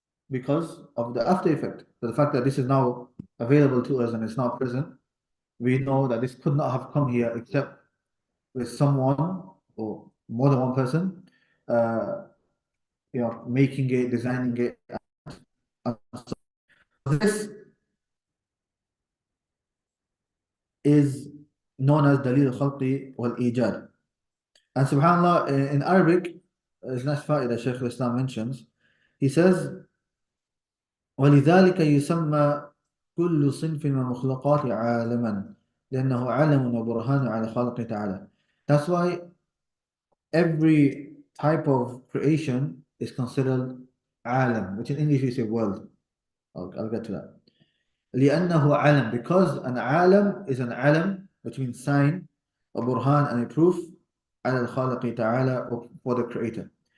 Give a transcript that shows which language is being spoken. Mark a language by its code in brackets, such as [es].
[en] Because of the after effect. So the fact that this is now available to us and it's now present, we know that this could not have come here except with someone or more than one person, uh, making it, designing it. And so this is known as Dalil al-Khalqi wal-Ijad. And subhanAllah, in Arabic, as Nashfa that Shaykh al-Islam mentions, he says, [ar] ولذلك يسمى كل صنف من المخلوقات عالما لأنه علم وبرهان على خالق تعالى. [en] That's why every type of creation is considered عالم, which in English we say world. I'll get to that. [ar] لأنه علم, [en] because an عالم is an علم, which means sign, a burhan and a proof [ar] على الخالق تعالى, [en] for the creator.